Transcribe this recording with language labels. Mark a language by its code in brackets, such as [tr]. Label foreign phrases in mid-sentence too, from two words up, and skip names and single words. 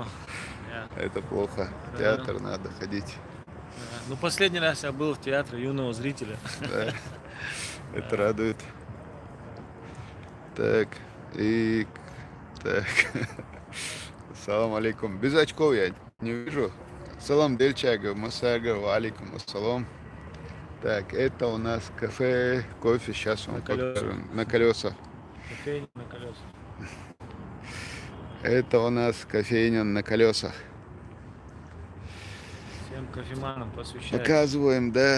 [ru] Это плохо. В театр надо ходить. Ну, последний раз я был в театре юного зрителя. Да, это радует. Так, и... Так. [ar] سلام عليكم. [ru] Без очков я не вижу. Салам Дельчага, Масага, [ar] عليكم السلام. [ru] Так, это у нас кафе, кофе, сейчас вам покажу. На колесах. Кофейня на колесах. Это у нас кофейня на колесах. Всем кофеманам посвящаю. Показываем, да.